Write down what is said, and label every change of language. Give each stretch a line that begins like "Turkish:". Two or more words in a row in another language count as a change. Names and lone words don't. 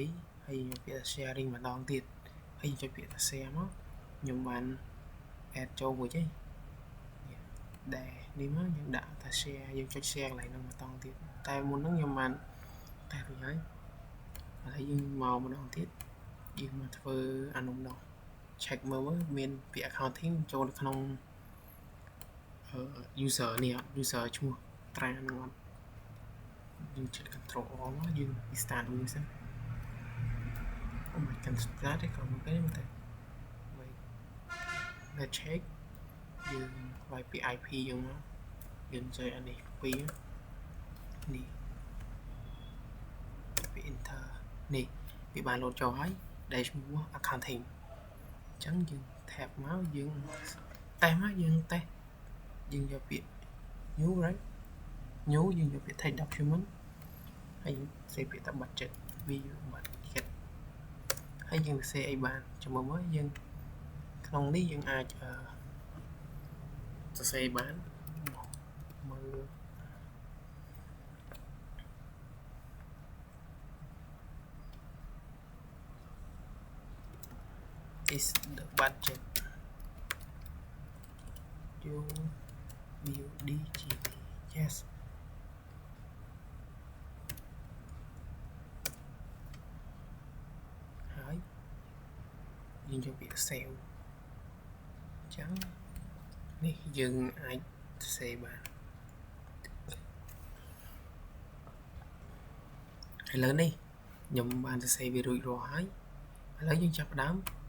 Khmer: ហើយយកពាក្យ sharing ម្ដងទៀតហើយចុចពាក្យ share មកខ្ញុំបាន add ចូលមួយទេដែលនេះមកយើងដាក់ថា share យើងចុច share កន្លែងហ្នឹងម្ដងទៀតតែមុនហ្នឹងខ្ញុំបានតែរួចហើយឥឡូវយើងមកម្ដងទៀតយើងមកធ្វើអានោះម្ដង check មើលមានពាក្យ accounting ចូលនៅក្នុង user នេះអត់ user ឈ្មោះត្រាហ្នឹងអត់យើងចុច
English: control all
Khmer: មកយើង start មួយសិនមិនកាន់ start ទេក៏មិនទេតែ
English: let's check
Khmer: យើងវាយពី IP យើងមកយើងចុចអានេះ2នេះពី enter នេះវាបានលោតចូលហើយដែលឈ្មោះ accounting អញ្ចឹងយើង tab មកយើងតេស្តមកយើងតេស្តយើងយកពាក្យ
English: new right new
Khmer: យើងយកពាក្យ
English: text document
Khmer: ហើយសេពាក្យថា
English: budget view budget
Khmer: ហើយយើងសេអីបានចាំមើលយើងក្នុងនេះយើងអាច សរសេរបានមើល
English: is the budget you DGB yes
Khmer: ហើយយើងយកពាក្យ sale អញ្ចឹងនេះយើងអាចសរសេរបានឥឡូវនេះខ្ញុំបានសរសេរវារួចរាល់ហើយឥឡូវយើងចាប់ផ្ដើម